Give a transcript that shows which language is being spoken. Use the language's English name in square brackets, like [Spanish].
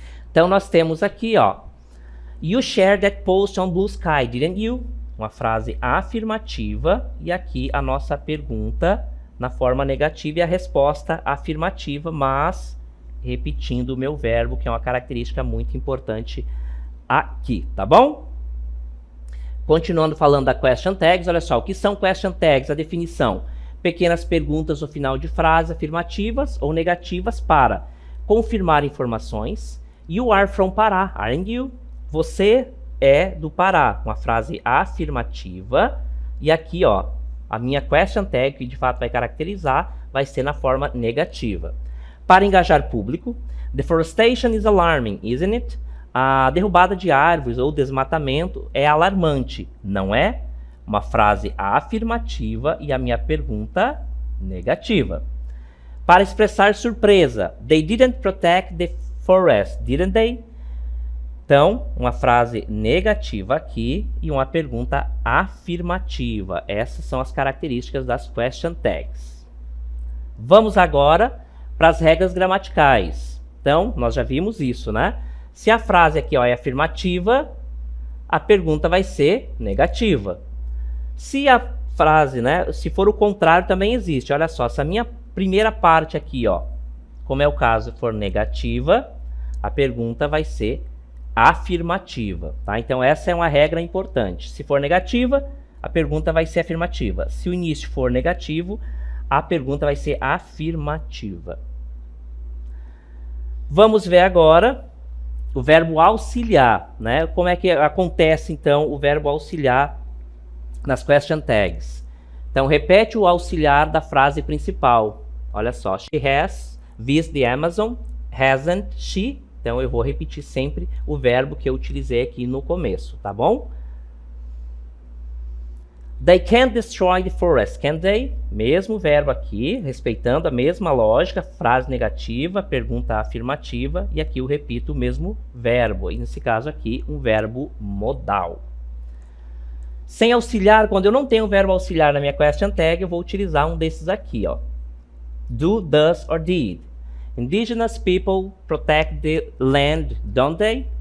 [Portuguese] Então, nós temos aqui, ó, [English] you shared that post on Blue Sky, didn't you? [Portuguese] Uma frase afirmativa, e aqui a nossa pergunta na forma negativa e a resposta afirmativa, mas repetindo o meu verbo, que é uma característica muito importante aqui, tá bom? Continuando falando da question tags, olha só, o que são question tags? A definição: pequenas perguntas no final de frase afirmativas ou negativas para confirmar informações. [English] You are from Pará, aren't you? [Portuguese] Você é do Pará, uma frase afirmativa. E aqui, ó, a minha question tag, que de fato vai caracterizar, vai ser na forma negativa. Para engajar público, [English] deforestation is alarming, isn't it? [Portuguese] A derrubada de árvores ou desmatamento é alarmante, não é? Uma frase afirmativa e a minha pergunta negativa. Para expressar surpresa, [English] they didn't protect the forest, didn't they? [Portuguese] Então, uma frase negativa aqui e uma pergunta afirmativa. Essas são as características das question tags. Vamos agora para as regras gramaticais. Então, nós já vimos isso, né? Se a frase aqui, ó, é afirmativa, a pergunta vai ser negativa. Se a frase, né, se for o contrário, também existe. Olha só, se a minha primeira parte aqui, ó, como é o caso, for negativa, a pergunta vai ser afirmativa, tá? Então, essa é uma regra importante. Se for negativa, a pergunta vai ser afirmativa. Se o início for negativo, a pergunta vai ser afirmativa. Vamos ver agora o verbo auxiliar, né? Como é que acontece, então, o verbo auxiliar nas question tags? Então, repete o auxiliar da frase principal. Olha só, [English] she has visited the Amazon, hasn't she? [Portuguese] Então, eu vou repetir sempre o verbo que eu utilizei aqui no começo, tá bom? [English] They can't destroy the forest, can they? [Portuguese] Mesmo verbo aqui, respeitando a mesma lógica, frase negativa, pergunta afirmativa, e aqui eu repito o mesmo verbo, e nesse caso aqui, um verbo modal. Sem auxiliar, quando eu não tenho verbo auxiliar na minha question tag, eu vou utilizar um desses aqui, ó. [English] Do, does or did. Indigenous people protect the land, don't they?